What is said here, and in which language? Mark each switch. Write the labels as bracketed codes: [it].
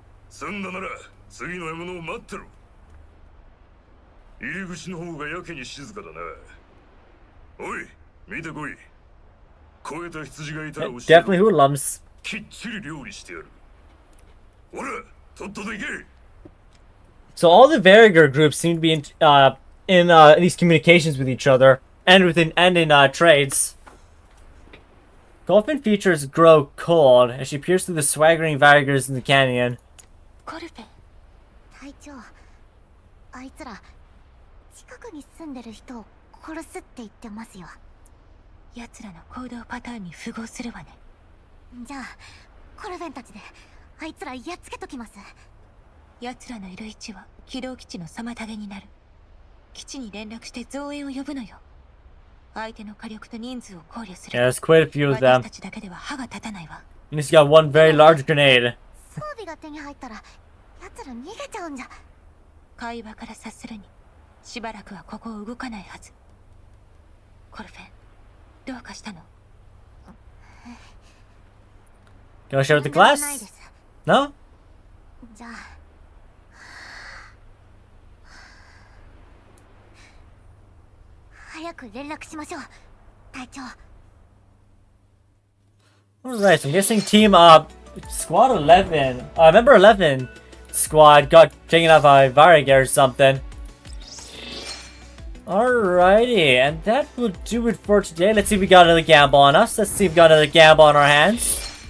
[ja] 済んだなら次の獲物を待ってろ。入り口の方がやけに静かだな。おい、見てこい。超えた羊がいたら教えろ。 [en] Definitely hoodlums. [ja] きっちり料理してやる。ほら、とっとと行け。 [en] So all the Variger groups seem to be in these communications with each other and in trades. Golfin features grow cold as she peers through the swaggering Varigers in the canyon. [ja] コルペ隊長、あいつら近くに住んでる人を殺すって言ってますよ。奴らの行動パターンに符合するわね。じゃあコルベンたちであいつらやっつけときます。奴らのいる位置は軌道基地の妨げになる。基地に連絡して増援を呼ぶのよ。相手の火力と人数を考慮する。 [en] Yeah, there's quite a few of them. [ja] 私たちだけでは歯が立たないわ。 [en] And he's got one very large grenade. [ja] 装備が手に入ったら奴ら逃げちゃうんじゃ。会話から察するにしばらくはここを動かないはず。コルフェン、どうかしたの？ [en] You wanna share with the class? No? [ja] じゃあ早く連絡しましょう、隊長。 [en] Alright, so I'm guessing team squad 11, member 11 squad got taken out by Variger or something. Alrighty, and that will do it for today. Let's see if we got another gamble on us. Let's see if we got another gamble on our hands.